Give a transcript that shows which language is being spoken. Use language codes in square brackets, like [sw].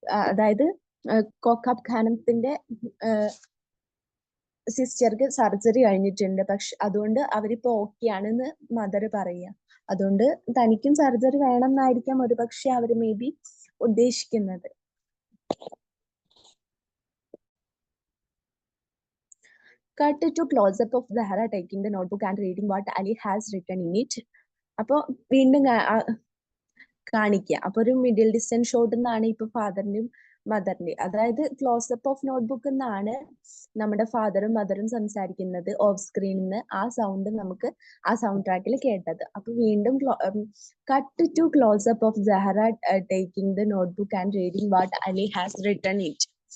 [ml] അതായത് കോക്കപ്പ് ഖാനത്തിന്റെ സിസ്റ്റർക്ക് സർജറി കഴിഞ്ഞിട്ടുണ്ട്, പക്ഷെ അതുകൊണ്ട് അവരിപ്പോ ഓക്കെ ആണെന്ന് മദർ പറയുക. അതുകൊണ്ട് തനിക്കും സർജറി വേണം എന്നായിരിക്കാം ഒരുപക്ഷെ അവർ മേ ബി ഉദ്ദേശിക്കുന്നത്. [en] Cut to close-up of Zahra taking the notebook and reading what Ali has written in it. [ml] അപ്പൊ വീണ്ടും കാണിക്കുക. അപ്പൊ ഒരു മിഡിൽ ഡിസ്റ്റൻസ് ഷോട്ട് എന്നാണ് ഇപ്പൊ ഫാദറിന്റെയും മദറിന്റെയും, അതായത് ക്ലോസപ്പ് ഓഫ് നോട്ട്ബുക്ക് എന്നാണ് നമ്മുടെ ഫാദറും മദറും സംസാരിക്കുന്നത് ഓഫ് സ്ക്രീനിൽ നിന്ന്. ആ സൗണ്ട് നമുക്ക് ആ സൗണ്ട് ട്രാക്കിൽ കേട്ടത്. അപ്പൊ വീണ്ടും [en] Cut to close up of Sahra taking the notebook and reading what Ali has written it.